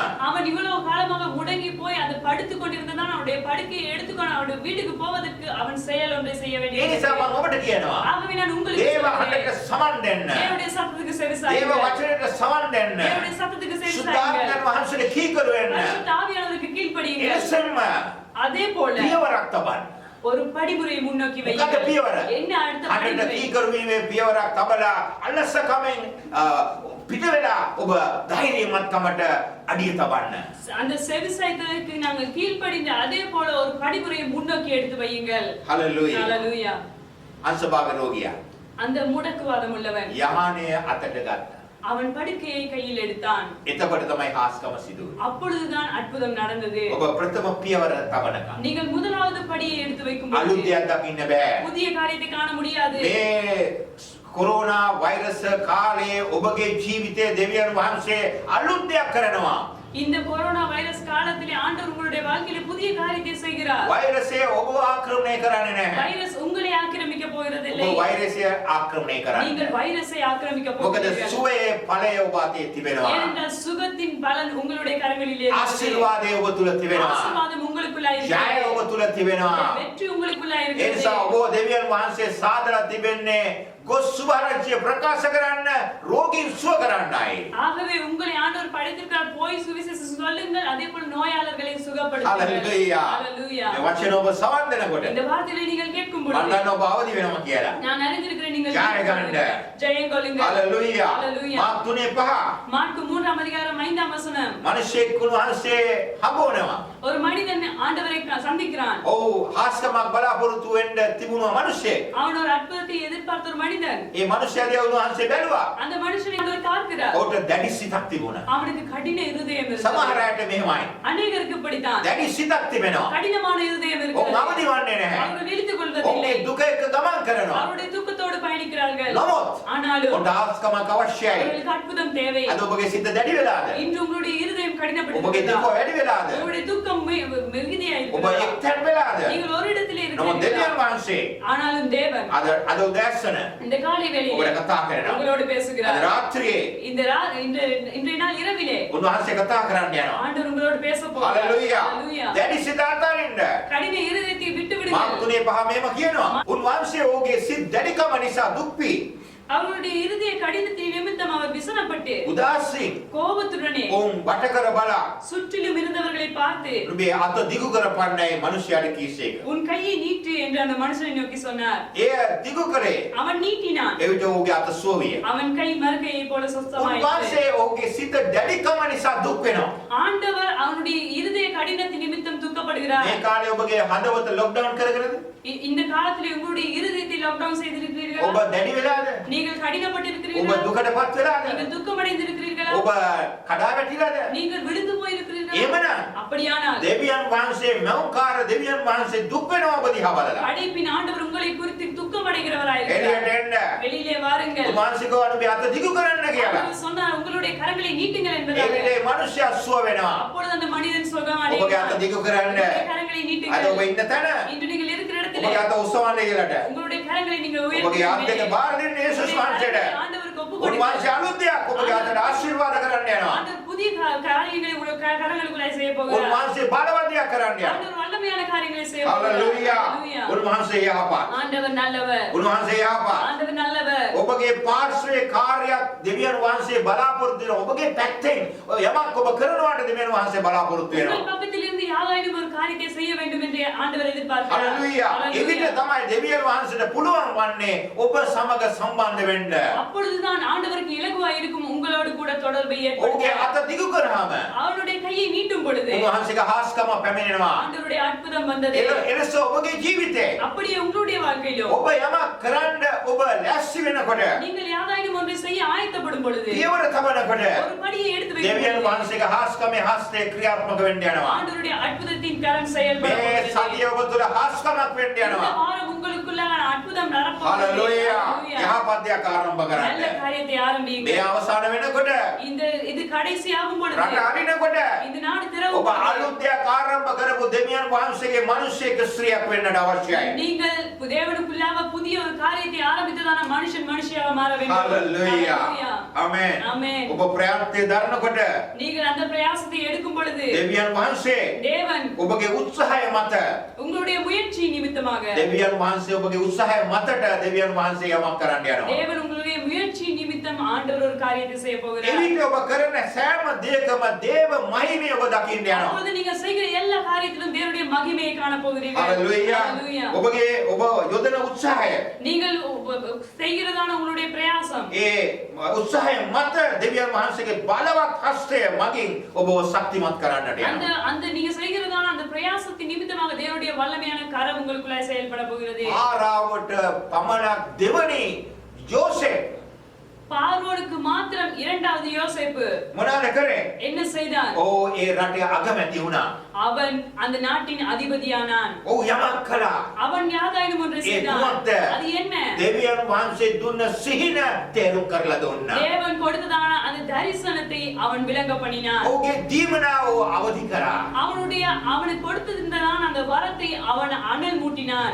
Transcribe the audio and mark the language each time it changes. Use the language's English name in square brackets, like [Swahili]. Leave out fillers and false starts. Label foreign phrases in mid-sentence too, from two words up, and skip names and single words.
[Tamil] அவன் இவ்வளவு காலமாக முடங்கி போய் அது படுத்துக் கொண்டிருந்ததான் அவனுடைய படுக்கையை எடுத்துக்கொண்டு அவனுடைய வீட்டுக்கு போவதற்கு அவன் செயல் ஒன்றை செய்ய [Sinhala] ඒ [Tamil] வேண்டியது. [Sinhala] නිසා මම ඔබට කියනවා [Tamil] ஆகவே நான் உங்களுக்கு [Sinhala] දේව [Tamil] சொல்கிறேன், [Sinhala] හඬට සමන් දෙන්න. [Tamil] தேவனுடைய சத்தத்துக்கு [Sinhala] දේව [Tamil] செவிசாயுங்கள். [Sinhala] වචනයට සමන් දෙන්න. [Tamil] தேவனுடைய சத்தத்துக்கு செவிசாயுங்கள். [Sinhala] සුද්ධාත්මයන් වහන්සේට කීකරු වෙන්න. [Tamil] பரிசுத்த ஆவியானவருக்கு கீழ்ப்படியுங்கள். [Sinhala] එලෙසම [Tamil] அதே போல [Sinhala] පියවරක් තබන්න. [Tamil] ஒரு படிமுறையை முன்னோக்கி [Sinhala] මොකද [Tamil] வையுங்கள். [Sinhala] පියවර? [Tamil] என்ன அடுத்த [Sinhala] හඬට [Tamil] படிமுறை? [Sinhala] කීකරු වීමේ පියවරක් තබලා අලස කමෙන් පිට වෙලා ඔබ ධෛර්යමත්කමට අඩිය තබන්න. [Tamil] அந்த செவிசாய்த்ததற்கு நாங்கள் கீழ்ப்படிந்த அதே போல ஒரு படிமுறையை முன்னோக்கி எடுத்து வையுங்கள். [Sinhala] හලෙලූයා. [Tamil] ஹalleluya. [Sinhala] අංශභාග රෝගියා [Tamil] அந்த முடக்குவாதம் உள்ளவன் [Sinhala] යහනේ අතට ගත්තා. [Tamil] அவன் படுக்கையை கையில் எடுத்தான். [Sinhala] එතකොට තමයි හාස්කම සිදු වුනේ. [Tamil] அப்பொழுதுதான் அற்புதம் நடந்தது. [Sinhala] ඔබ ප්‍රථම පියවර තබනකම් [Tamil] நீங்கள் முதலாவது படியை எடுத்து வைக்கும் [Sinhala] අලුත් [Tamil] பொழுது [Sinhala] දෙයක් දකින්න බෑ. [Tamil] புதிய காரியத்தை காண முடியாது. [Sinhala] මේ කොරෝනා වෛරස් කාලේ ඔබගේ ජීවිතයේ දෙවියන් වහන්සේ අලුත් දෙයක් කරනවා. [Tamil] இந்த கொரோனா வைரஸ் காலத்திலே ஆண்டவர் உங்களுடைய வாழ்க்கையில புதிய காரியத்தை செய்கிறார். [Sinhala] වෛරසය ඔබ ආක්‍රමණය කරන්නේ නැහැ. [Tamil] வைரஸ் உங்களை ஆக்கிரமிக்க போகிறதில்லை. [Sinhala] ඔබ වෛරසය ආක්‍රමණය කරන්නේ. [Tamil] நீங்கள் வைரஸை ஆக்கிரமிக்க [Sinhala] මොකද [Tamil] போகிறீர்கள். [Sinhala] සුවයේ ඵලය ඔබ අතේ තිබෙනවා. [Tamil] ஏனென்றால் சுகத்தின் பலன் உங்களுடைய கரங்களிலே இருக்கிறது. [Sinhala] ආශිර්වාදය ඔබ තුල තිබෙනවා. [Tamil] ஆசீர்வாதம் உங்களுக்குள்ளாய் [Sinhala] ජය [Tamil] இருக்கிறது. [Sinhala] ඔබ තුල තිබෙනවා. [Tamil] வெற்றி உங்களுக்குள்ளாய் [Sinhala] ඒ [Tamil] இருக்கிறது. [Sinhala] නිසා ඔබ දෙවියන් වහන්සේ සාදලා තිබෙන්නේ ගොස් සුභාරංචිය ප්‍රකාශ කරන්න, රෝගීන් සුව කරන්නයි. [Tamil] ஆகவே உங்களை ஆண்டவர் படைத்திருக்கிறார், போய் சுவிசேஷம் சொல்லுங்கள், அதே போல நோயாளர்களை சுகப்படுத்துங்கள். [Sinhala] හලෙලූයා. [Tamil] ஹalleluya. [Sinhala] මේ වචන ඔබ සවන් දෙනකොට [Tamil] இந்த வார்த்தைகளை நீங்கள் கேட்கும் [Sinhala] මම [Tamil] பொழுது [Sinhala] දන්නවා ඔබ අවදි වෙනවා කියලා. [Tamil] நான் அறிந்திருக்கிறேன் நீங்கள் [Sinhala] ජය ගන්න. [Tamil] ஜெயம் கொள்ளுங்கள். [Sinhala] හලෙලූයා. [Tamil] ஹalleluya. [Sinhala] මාර්ක් 3:5 [Tamil] மார்க்கு 3ஆம் அதிகாரம் 5ஆம் வசனம். [Sinhala] මිනිසෙක් වහන්සේ හම්බුනවා. [Tamil] ஒரு மனிதன் ஆண்டவரை சந்திக்கிறான். [Sinhala] ඔව් හාස්කමක් බලාපොරොත්තු වෙන්න තිබුණු මිනිසෙක්. [Tamil] அவன் ஒரு அற்புதத்தை எதிர்பார்த்த ஒரு மனிதன். [Sinhala] ඒ මිනිසයාගේ වහන්සේ බැලුවා. [Tamil] அந்த மனுஷனை ஆண்டவர் பார்க்கிறார். [Sinhala] ඔහුට දැඩි සිතක් තිබුණා. [Tamil] அவனுக்கு கடின இருதயம் [Sinhala] සමහර [Tamil] இருந்தது. [Sinhala] අයට මෙහෙමයි. [Tamil] அநேகருக்கு இப்படித்தான். [Sinhala] දැඩි සිතක් තිබෙනවා. [Tamil] கடினமான இருதயம் [Sinhala] ඔව් [Tamil] இருக்கிறது. [Sinhala] අවදි වන්නේ නැහැ. [Tamil] அவர்கள் விழித்துக் [Sinhala] ඔවුන්ගේ [Tamil] கொள்வதில்லை. [Sinhala] දුක එක්ක ගමන් කරනවා. [Tamil] அவருடைய துக்கத்தோடு பயணிக்கிறார்கள். [Sinhala] නමුත් [Tamil] ஆனாலும் [Sinhala] ඔබට හාස්කමක් අවශ්‍යයි. [Tamil] அவர்களுக்கு அற்புதம் தேவை. [Sinhala] අද ඔබගේ සිත දැඩි වෙලාද? [Tamil] இன்று உங்களுடைய இருதயம் [Sinhala] ඔබගේ දුක [Tamil] கடினப்பட்டிருக்கிறதா? [Sinhala] වැඩි වෙලාද? [Tamil] உங்களுடைய துக்கம் மிகுதியா [Sinhala] ඔබ [Tamil] இருக்கிறதா? [Sinhala] එක්තැන් වෙලාද? [Tamil] நீங்கள் ஒரு இடத்திலே [Sinhala] නමුත් දෙවියන් [Tamil] இருக்கிறீர்களா? [Sinhala] වහන්සේ [Tamil] ஆனாலும் தேவன் [Sinhala] අද උදෑසන [Tamil] இந்த காலை [Sinhala] ඔබට [Tamil] வேளையிலே [Sinhala] කතා කරනවා. [Tamil] உங்களோடு [Sinhala] අද [Tamil] பேசுகிறார். [Sinhala] රාත්‍රියේ [Tamil] இன்றைய நாள் இரவிலே [Sinhala] උන්වහන්සේ කතා කරන්න යනවා. [Tamil] ஆண்டவர் உங்களோடு பேச போகிறார். [Sinhala] හලෙලූයා. [Tamil] ஹalleluya. [Sinhala] දැඩි සිත අතාරින්න. [Tamil] கடின இருதயத்தை விட்டு [Sinhala] මාර්ක් [Tamil] விடுங்கள். [Sinhala] 3:5 මේම කියනවා. උන්වහන්සේ ඔහුගේ සිත් දැඩිකම නිසා දුක් වී [Tamil] அவருடைய இருதய கடினத்தின் நிமித்தம் அவர் விசனப்பட்டு [Sinhala] උදාසීන් [Tamil] கோபத்துடனே [Sinhala] ඔවුන් වට කර බලා [Tamil] சுற்றிலும் இருந்தவர்களை பார்த்து [Sinhala] නුඹේ අත දිගු කරපන්නයි මිනිසයාට කීසේක. [Tamil] உன் கையை நீட்டு என்று அந்த மனுஷனை நோக்கி சொன்னார். [Sinhala] එය දිගු කරේ. [Tamil] அவன் நீட்டினான். [Sinhala] එවිට ඔහුගේ අත සුව විය. [Tamil] அவன் கை மறுகையை போல சொஸ்தமாயிற்று. [Sinhala] උන්වහන්සේ ඔහුගේ සිත දැඩිකම නිසා දුක් වෙනවා. [Tamil] ஆண்டவர் அவனுடைய இருதய கடினத்தின் நிமித்தம் துக்கப்படுகிறார். [Sinhala] මේ කාලේ ඔබගේ හදවත ලොක්ඩවුන් කරගෙනද? [Tamil] இந்த காலத்தில் உங்களுடைய இருதயத்தை லாக்டவுன் செய்திருக்கிறீர்களா? [Sinhala] ඔබ දැඩි වෙලාද? [Tamil] நீங்கள் [Sinhala] ඔබ [Tamil] கடினப்பட்டிருக்கிறீர்களா? [Sinhala] දුකටපත් වෙලාද? [Tamil] நீங்கள் துக்கமடைந்திருக்கிறீர்களா? [Sinhala] ඔබ කඩා වැටිලාද? [Tamil] நீங்கள் விழுந்து போயிருக்கிறீர்களா? [Sinhala] එහෙමනම් [Tamil] அப்படியானால் [Sinhala] දෙවියන් වහන්සේ මෞකාර දෙවියන් වහන්සේ දුක් වෙනවා ඔබ දිහා බලලා. [Tamil] படைப்பின் ஆண்டவர் உங்களை குறித்து துக்கமடைகிறவராய் [Sinhala] එළියට [Tamil] இருக்கிறார். [Sinhala] එන්න. [Tamil] வெளியிலே வாருங்கள். [Sinhala] උන්වහන්සේ නුඹේ අත දිගු කරන්න කියලා. [Tamil] அவர் சொன்னார் உங்களுடைய கரங்களை நீட்டுங்கள் [Sinhala] ඒ [Tamil] என்பதாக. [Sinhala] විදිහේ මිනිසයා සුව වෙනවා. [Tamil] அப்பொழுது அந்த மனிதன் சுகம் [Sinhala] ඔබගේ අත [Tamil] அடைகிறார். [Sinhala] දිගු කරන්න. [Tamil] உங்களுடைய கரங்களை [Sinhala] අද [Tamil] நீட்டுங்கள். [Sinhala] ඔබ ඉන්න තැන [Tamil] இன்று நீங்கள் இருக்கிற இடத்திலே [Sinhala] ඔබගේ අත උස්සවන්න කියලාට. [Tamil] உங்களுடைய கரங்களை நீங்கள் [Sinhala] ඔබගේ අත් දෙක [Tamil] உயர்த்தி [Sinhala] බාර දෙන්න යේසුස් වහන්සේට. [Tamil] ஆண்டவருக்கு ஒப்புக் [Sinhala] උන්වහන්සේ [Tamil] கொடுங்கள். [Sinhala] අලුත් දෙයක් ඔබගේ අතට ආශිර්වාද කරන්න යනවා. [Tamil] ஆண்டவர் புதிய காரியங்களை உங்களுடைய கரங்களுக்குள்ளே செய்ய போகிறார். [Sinhala] උන්වහන්සේ බලවත් දෙයක් කරන්න යනවා. [Tamil] ஆண்டவர் வல்லமையான காரியங்களை செய்ய போகிறார். [Sinhala] හලෙලූයා. [Tamil] ஹalleluya. [Sinhala] උන්වහන්සේ යහපත්. [Tamil] ஆண்டவர் நல்லவர். [Sinhala] උන්වහන්සේ යහපත්. [Tamil] ஆண்டவர் நல்லவர். [Sinhala] ඔබගේ පාර්ශ්වයේ කාර්යයක් දෙවියන් වහන්සේ බලාපොරොත්තු වෙනවා. ඔබගේ පැත්තෙන් යමක් ඔබ කරනවාට දෙවියන් වහන්සේ බලාපොරොත්තු [Tamil] உங்கள் [Sinhala] වෙනවා. [Tamil] பக்கத்தில் இருந்து யாராயினும் ஒரு காரியத்தை செய்ய வேண்டும் என்று ஆண்டவர் எதிர்பார்க்கிறார். [Sinhala] හලෙලූයා. එවිට තමයි දෙවියන් වහන්සේට පුළුවන් වන්නේ ඔබ සමග සම්බන්ධ වෙන්න. [Tamil] அப்பொழுதுதான் ஆண்டவருக்கு இலகுவாய் இருக்கும் உங்களோடு கூட தொடர்பை [Sinhala] ඔබගේ [Tamil] ஏற்படுத்த. [Sinhala] අත දිගු කරාම [Tamil] அவருடைய கையை நீட்டும் பொழுது [Sinhala] උන්වහන්සේගේ හාස්කම පැමිණෙනවා. [Tamil] ஆண்டவருடைய அற்புதம் வந்தது. [Sinhala] එලෙස ඔබගේ ජීවිතේ [Tamil] அப்படியே உங்களுடைய வாழ்க்கையிலும் [Sinhala] ඔබ යමක් කරන්න ඔබ ලැස්ති වෙනකොට [Tamil] நீங்கள் யாராயினும் ஒன்றை செய்ய ஆயத்தப்படும் பொழுது [Sinhala] පියවර තබනකොට [Tamil] ஒரு படியை எடுத்து வைக்கும் [Sinhala] දෙවියන් [Tamil] பொழுது [Sinhala] වහන්සේගේ හාස්කමේ හස්තේ ක්‍රියාත්මක වෙන්න යනවා. [Tamil] ஆண்டவருடைய அற்புதத்தின் கரம் செயல்பட [Sinhala] මේ [Tamil] போகிறது. [Sinhala] සතිය ඔබ තුළ හාස්කමක් වෙන්න [Tamil] இந்த [Sinhala] යනවා. [Tamil] வாரம் உங்களுக்குள்ளான அற்புதம் நடப்போகிறது. [Sinhala] හලෙලූයා. [Tamil] ஹalleluya. [Sinhala] යහපත් දෙයක් ආරම්භ [Tamil] நல்ல [Sinhala] කරන්න. [Tamil] காரியத்தை [Sinhala] මේ [Tamil] ஆரம்பியுங்கள். [Sinhala] අවසාන වෙනකොට [Tamil] இது கடைசி ஆகும் பொழுது [Sinhala] රට අරිනකොට [Tamil] இந்த நாடு [Sinhala] ඔබ [Tamil] திறவும் பொழுது [Sinhala] අලුත් දෙයක් ආරම්භ කරපු දෙවියන් වහන්සේගේ මිනිසෙක් ස්ත්‍රියක් වෙන්නට අවශ්‍යයි. [Tamil] நீங்கள் தேவனுக்குள்ளாக புதிய ஒரு காரியத்தை ஆரம்பித்ததான மனுஷியாக மாற வேண்டும். [Sinhala] හලෙලූයා. [Tamil] ஹalleluya. [Sinhala] ආමෙන්. [Tamil] ஆமென். [Sinhala] ඔබ ප්‍රයත්නය දරනකොට [Tamil] நீங்கள் அந்த பிரயாசத்தை எடுக்கும் பொழுது [Sinhala] දෙවියන් වහන්සේ [Tamil] தேவன் [Sinhala] ඔබගේ උත්සාහය මත [Tamil] உங்களுடைய முயற்சி நிமித்தமாக [Sinhala] දෙවියන් වහන්සේ ඔබගේ උත්සාහය මතට දෙවියන් වහන්සේ යමක් කරන්න යනවා. [Tamil] தேவன் உங்களுடைய முயற்சி நிமித்தம் ஆண்டவர் ஒரு காரியத்தை செய்ய போகிறார். [Sinhala] එවිට ඔබ කරන සෑම දෙයකම දේව මහිමය ඔබ දකින්න යනවා. [Tamil] அப்பொழுது நீங்க செய்கிற எல்லா காரியத்திலும் தேவனுடைய மகிமையை காண போகிறீர்கள். [Sinhala] හලෙලූයා. [Tamil] ஹalleluya. [Sinhala] ඔබගේ ඔබ යොදන උත්සාහය [Tamil] நீங்கள் செய்கிறதான உங்களுடைய பிரயாசம் [Sinhala] ඒ උත්සාහය මත දෙවියන් වහන්සේගේ බලවත් හස්තය මගින් ඔබව ශක්තිමත් කරන්නට [Tamil] அந்த [Sinhala] යනවා. [Tamil] அந்த நீங்க செய்கிறதான அந்த பிரயாசத்தின் நிமித்தமாக தேவனுடைய வல்லமையான கரம் உங்களுக்குள்ள செயல்பட போகிறது. [Sinhala] ආරාවට පමණක් දෙවනි යෝසෙෆ් [Tamil] பார்வோனுக்கு மாத்திரம் இரண்டாவது யோசேப்பு [Sinhala] මොනවාද කරේ? [Tamil] என்ன செய்தான்? [Sinhala] ඕ ඒ රටේ අගමැති වුණා. [Tamil] அவன் அந்த நாட்டின் அதிபதியானான். [Sinhala] ඔව් යමක් කළා. [Tamil] அவன் யாதாயினும் ஒன்றை செய்தான். குமார்த்த. அது என்ன? [Sinhala] දෙවියන් වහන්සේ දුන්න සිහින තේරුම් කරලා දුන්නා. [Tamil] தேவன் கொடுத்ததான அந்த தரிசனத்தை அவன் விளங்க பண்ணினான். [Sinhala] ඔහුගේ දීමනාව අවදි කරා. [Tamil] அவனுக்கு கொடுத்திருந்ததான அந்த வரத்தை அவன் அனல் மூட்டினான்.